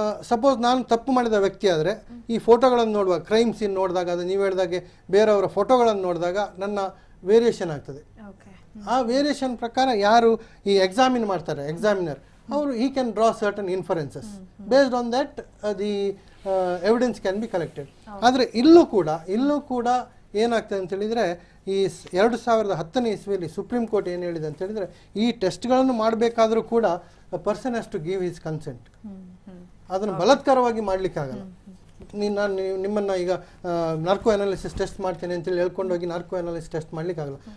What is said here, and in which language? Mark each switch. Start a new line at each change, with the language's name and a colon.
Kannada: Suppose ನಾನು ತಪ್ಪು ಮಾಡಿದ ವ್ಯಕ್ತಿ ಆದರೆ ಈ ಫೋಟೋಗಳನ್ನು ನೋಡುವಾಗ, ಕ್ರೈಮ್ ಸೀನ್ ನೋಡಿದಾಗ, ಅದು ನೀವು ಹೇಳಿದಾಗೆ ಬೇರೆಯವರ ಫೋಟೋಗಳನ್ನು ನೋಡಿದಾಗ ನನ್ನ ವೇರಿಯೇಷನ್ ಆಗ್ತದೆ. ಆ ವೇರಿಯೇಷನ್ ಪ್ರಕಾರ ಯಾರು ಈ ಎಕ್ಸಾಮಿನ್ ಮಾಡ್ತಾರೆ, ಎಕ್ಸಾಮಿನರ್, ಅವರು
English: he can draw certain inferences. Based on that the evidence can be collected.
Kannada: ಆದರೆ ಇಲ್ಲೂ ಕೂಡ ಏನಾಗ್ತದೆ ಅಂತ ಹೇಳಿದರೆ, ಈ 2010ನೇ ಇಸ್ವಿಯಲ್ಲಿ ಸುಪ್ರೀಂ ಕೋರ್ಟ್ ಏನು ಹೇಳಿದೆ ಅಂತ ಹೇಳಿದರೆ, ಈ ಟೆಸ್ಟ್ಗಳನ್ನು ಮಾಡಬೇಕಾದ್ರೂ ಕೂಡ
English: Person has to give his consent.
Kannada: ಅದನ್ನು ಬಲಾತ್ಕಾರವಾಗಿ ಮಾಡಲಿಕ್ಕಾಗಲ್ಲ. ನಾನು ನಿಮ್ಮನ್ನು ಈಗ ನಾರ್ಕೋ ಅನಾಲಿಸಿಸ್ ಟೆಸ್ಟ್ ಮಾಡ್ತೇನೆ ಅಂತೇಳಿ ಹೇಳ್ಕೊಂಡೋಗಿ ನಾರ್ಕೋ ಅನಾಲಿಸಿಸ್ ಟೆಸ್ಟ್ ಮಾಡಲಿಕ್ಕಾಗಲ್ಲ.